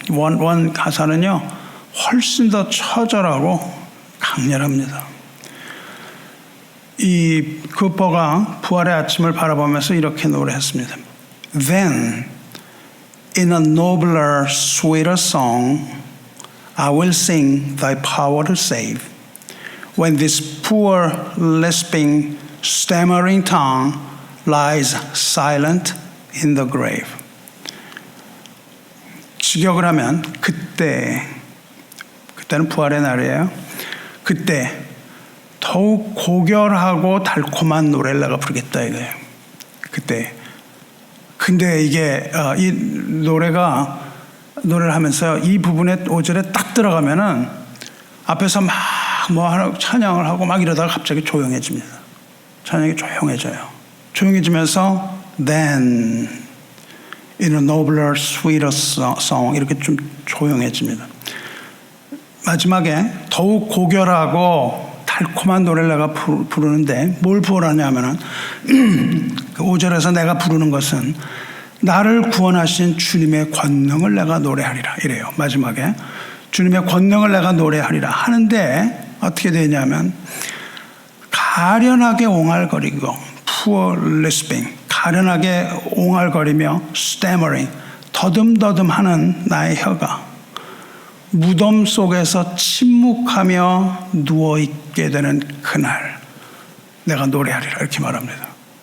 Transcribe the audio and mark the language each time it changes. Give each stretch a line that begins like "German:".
Korean: 원 가사는요 훨씬 더 처절하고 강렬합니다. 이 쿠퍼가 부활의 아침을 바라보면서 이렇게 노래했습니다.
English: Then in a nobler, sweeter song I will sing thy power to save. when this poor, lisping, stammering tongue lies silent in the grave.
Korean: 직역을 하면 그때는 부활의 날이에요. 그때 더욱 고결하고 달콤한 노래를 내가 부르겠다 이거예요. 그때. 근데 이게 이 노래를 하면서 이 부분에 5절에 딱 들어가면은 앞에서 막 찬양을 하고 막 이러다가 갑자기 조용해집니다. 찬양이 조용해져요. 조용해지면서
English: then in a nobler, sweeter song
Korean: 이렇게 좀 조용해집니다. 마지막에 더욱 고결하고 달콤한 노래를 내가 부르는데 뭘 부르냐면은 그 5절에서 내가 부르는 것은 나를 구원하신 주님의 권능을 내가 노래하리라 이래요. 마지막에 주님의 권능을 내가 노래하리라 하는데 어떻게 되냐면 가련하게 옹알거리고
English: poor lisping
Korean: 가련하게 옹알거리며 stammering 더듬더듬하는 나의 혀가 무덤 속에서 침묵하며 누워있게 되는 그날 내가 노래하리라 이렇게 말합니다.